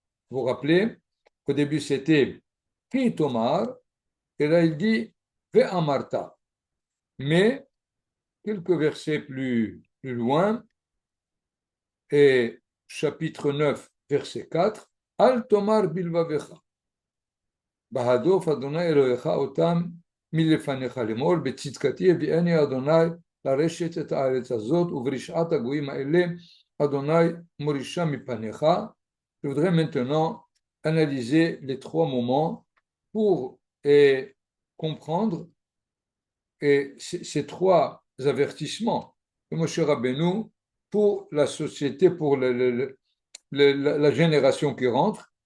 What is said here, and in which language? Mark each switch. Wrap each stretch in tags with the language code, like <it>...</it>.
<fr>Vous vous rappelez qu'au début c'était Ki tomar, et là il dit Ve'amarta. Mais quelques versets plus loin, et chapitre 9, verset 4,</fr> <he>Al tomar bilvavecha. Bahadof Adonai Elohecha otam מלפניך לאמור בצדקתי הביאני אדוני לרשת את הארץ הזאת וברשעת הגויים האלה אדוני מורישה מפניך.</he> <fr>Je voudrais maintenant analyser les trois moments pour comprendre ces trois avertissements de Moshe Rabbeinu pour la société, pour la génération qui rentre.</fr>